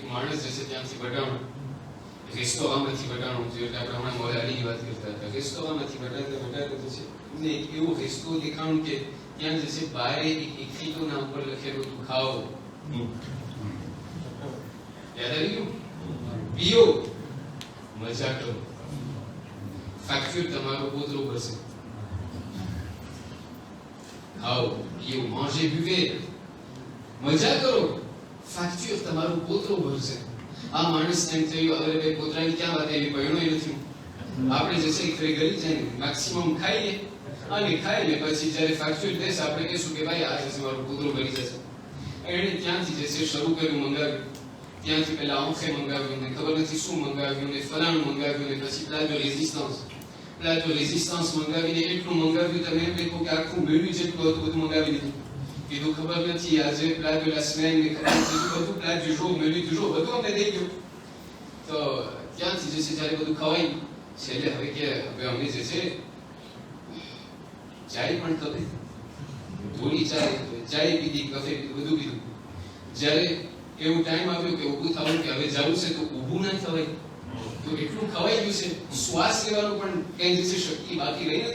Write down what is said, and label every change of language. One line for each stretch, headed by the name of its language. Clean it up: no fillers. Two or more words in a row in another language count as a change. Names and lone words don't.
Gujarati: માણસ જે છે ત્યાંથી વટાણું, રેસ્ટોરાંમાંથી વટાણું, જે આપણે હમણાં મોલા અલીની વાત કરતા હતા, રેસ્ટોરાંમાંથી વટાતા જે છે એમને એક એવો રેસ્ટો દેખાણું કે ત્યાં જે છે બારે એક ખીટોના ઉપર લખેલું હતું ખાઓ, યાદ આવી ગયું? પીઓ, મજા કરો, ફેક્ચર તમારો પોતરો ભરશે. ખાઓ, પીઓ,
French: mangez, buvez,
Gujarati: મજા કરો, ફેક્ચર તમારો પોતરો ભરશે. આ માણસ એમ થયું, અરે ભાઈ પોતરાની ક્યાં વાત આવી, પૈણો નથી. આપણે જે છે એક ગરી જાય મેક્સિમમ ખાઈએ અને ખાઈને પછી જ્યારે ફેક્ચર થશે આપણે કહીશું કે ભાઈ આ જે મારો પોતરો ભરી જશે. એણે ત્યાંથી જે છે શરૂ કર્યું મંગાવ્યું. ત્યાંથી પહેલા આંખે મંગાવ્યું ને ખબર નથી શું મંગાવ્યું ને ફલાણું મંગાવ્યું ને પછી
French: plat résistance
Gujarati: મંગાવીને એટલું મંગાવ્યું, તમે એમ દેખો કે આખું મેન્યુ જેટલું હતું બધું મંગાવી દીધું. કીધું ખબર નથી આજે
French: plat la semaine
Gujarati: ને ખબર નથી બધું
French: plat du jour, menu du jour
Gujarati: બધું અમને દઈ ગયું. તો ત્યાંથી જે છે જ્યારે બધું ખવાય છેલ્લે હવે કે હવે અમને જે છે ચાય પણ ખપે, થોડી ચાય પીધી, કફે બધું પીધું. જ્યારે એવું ટાઈમ આવ્યો કે ઊભું થવાનું કે હવે જવું છે તો ઊભું ના થવાય, તો એટલું ખવાઈ ગયું છે, શ્વાસ લેવાનું પણ કઈ જે શક્તિ બાકી રહી નથી.